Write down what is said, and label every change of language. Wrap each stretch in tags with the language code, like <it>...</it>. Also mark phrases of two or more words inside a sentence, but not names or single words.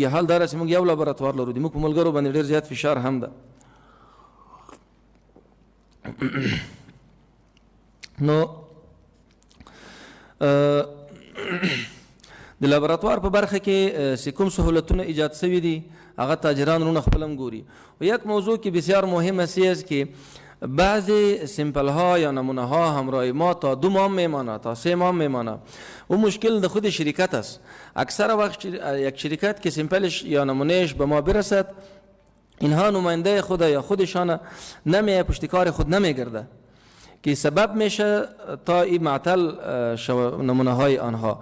<ps>حال دا چې موږ یو لابراتوار لرو، د موږ په ملګرو باندې ډېر زیات فشار هم ده. نو د لابراتوار په برخه کې چې کوم سهولتونه ایجاد شوي دي هغه تاجران رونه خپل هم ګوري.</ps> <fa>و یک موضوع که بسیار مهم است که بعضی سیمپل ها یا نمونه ها همراه ما تا 2 ماه میمانه، تا 3 ماه میمانه. و مشکل د خود شرکت است. اکثر وقت یک شرکت که سیمپلش یا نمونهش به ما برسد، اینها نماینده خود یا خودشان پشتکار خود نمیگرده که سبب میشه تا این معطل نمونه های آنها.</fa>